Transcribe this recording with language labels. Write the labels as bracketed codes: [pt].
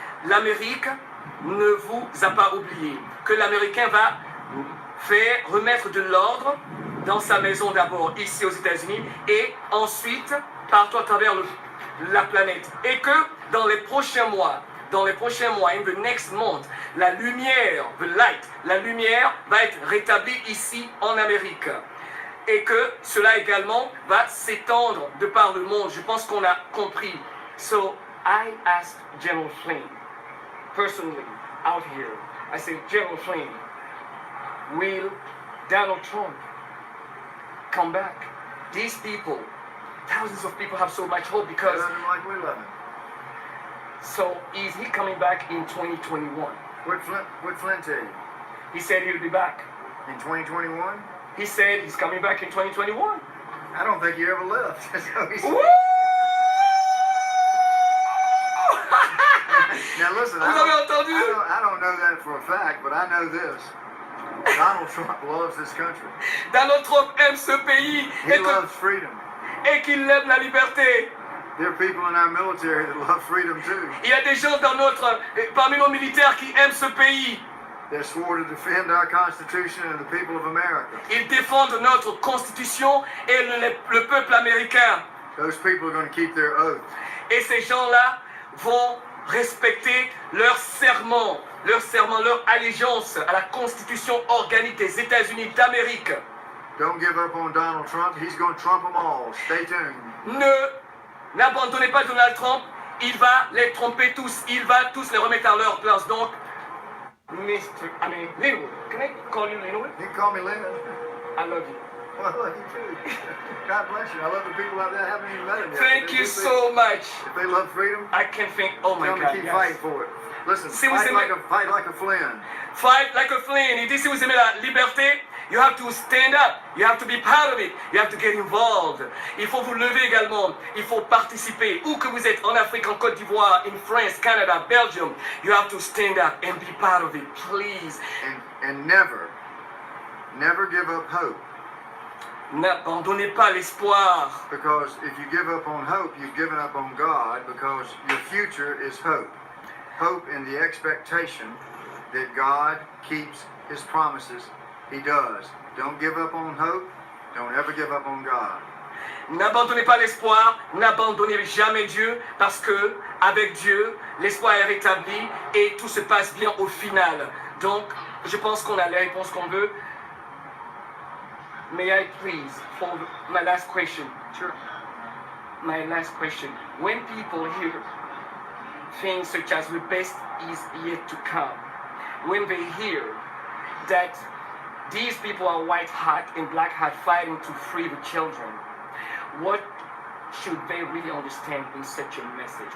[fr] L'Amérique ne vous a pas oublié. Que l'Américain va faire remettre de l'ordre dans sa maison d'abord, ici aux États-Unis, et ensuite partout à travers la planète. Et que dans les prochains mois, [en] in the next month, [fr] la lumière, [en] the light, [fr] la lumière va être rétablie ici en Amérique. Et que cela également va s'étendre de par le monde. Je pense qu'on a compris. [en] So I asked General Flynn, personally, out here, I said, General Flynn, will Donald Trump come back? These people, thousands of people have so much hope They because love him like we love him. So is he coming back in 2021? What Flint tell you? He said he'll be back. In 2021? He said he's coming back in 2021. I don't think he ever left. So he said. Woo! Now listen, [fr] Vous avez entendu? [en] I don't know that for a fact, but I know this. Donald Trump loves this country. [fr] Donald Trump aime ce pays [en] He loves freedom. [fr] et qu'il aime la liberté. [en] There are people in our military that love freedom too. [fr] Il y a des gens parmi nos militaires qui aiment ce pays. [en] They're sworn to defend our Constitution and the people of America. [fr] Ils défendent notre constitution et le peuple américain. [en] Those people are going to keep their oath. [fr] Et ces gens-là vont respecter leur serment, leur allégeance à la constitution organique des États-Unis d'Amérique. [en] Don't give up on Donald Trump. He's going to trump them all. Stay tuned. [fr] N'abandonnez pas Donald Trump. Il va les tromper tous. Il va tous les remettre à leur place. [en] Donc, Linwood. Can I call you Linwood? You can call me Lynn. I love you. Well, I love you too. God bless you. I love the people out there. I haven't even met them yet. Thank you so much. If they love freedom, I can think, oh my tell them God, to keep yes. fighting for it. Listen, [fr] Si vous [en] fight [fr] aimez- [en] like a Flynn. Fight like a flame. [fr] Il dit si vous aimez la liberté, [en] you have to stand up. You have to be part of it. You have to get involved. [fr] Il faut vous lever également. Il faut participer. Où que vous êtes, en Afrique, en Côte d'Ivoire, [en] in France, Canada, Belgium, you have to stand up and be part of it, please. And never give up hope. [fr] N'abandonnez pas l'espoir. [en] Because if you give up on hope, you've given up on God, because your future is hope. Hope in the expectation that God keeps his promises. He does. Don't give up on hope. Don't ever give up on God. [fr] N'abandonnez pas l'espoir, n'abandonnez jamais Dieu, parce que avec Dieu, l'espoir est rétabli et tout se passe bien au final. Donc, je pense qu'on a les réponses qu'on veut. [en] May I please, for my last question? Sure. My last question. When people hear things such as the best is yet to come, when they hear that these people are white hat and black hat fighting to free the children, what should they really understand in such a message?